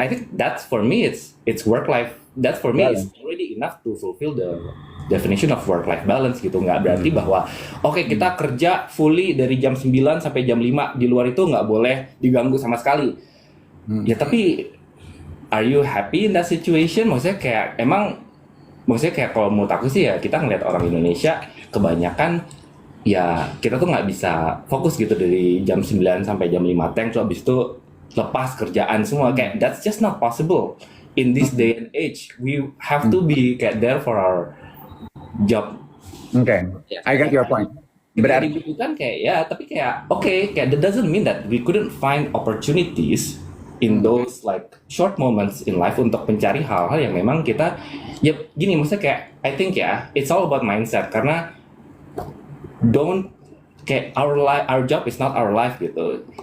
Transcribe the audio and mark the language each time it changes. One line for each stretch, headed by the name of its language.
English: I think that's for me it's work life. That for me is already enough to fulfill the definition of work life balance gitu.
Indonesian: Nggak berarti bahwa oke, kita kerja fully dari jam 9 sampai jam 5, di luar itu nggak boleh diganggu sama sekali. Ya tapi
English: are you happy in that situation?
Indonesian: Maksudnya kayak kalau menurut aku sih ya, kita ngeliat orang Indonesia kebanyakan ya kita tuh nggak bisa fokus gitu dari jam 9 sampai jam 5 terus habis itu lepas kerjaan semua.
English: Kayak that's just not possible in this day and age. We have to be kayak there for our job. Okay, I got your point.
Indonesian: Berarti dibutuhkan kayak ya, tapi kayak kayak
English: that doesn't mean that we couldn't find opportunities in those like short moments in life
Indonesian: untuk mencari hal-hal yang memang kita ya gini, maksudnya kayak
English: I think ya it's all about mindset, karena kayak our job is not our life gitu.